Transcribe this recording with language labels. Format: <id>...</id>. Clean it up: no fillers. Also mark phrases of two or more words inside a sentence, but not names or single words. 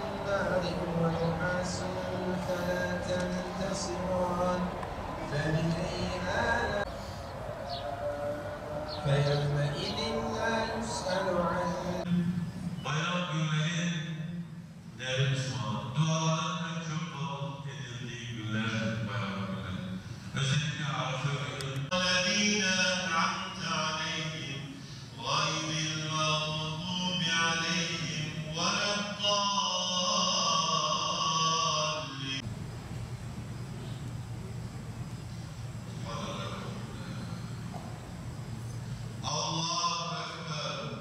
<ar>نار ونحاس فلا تنتصران فبأي آلاء فيومئذ لا يسأل عن</ar> <tr>bayram günleri değerli Müslüman, duaların en çok kabul edildiği günler bayram günleri. Özellikle Arafa günü.</tr> <ar>الذين أنعمت عليهم غير المغضوب عليهم ولا الضالين. الله أكبر.</ar>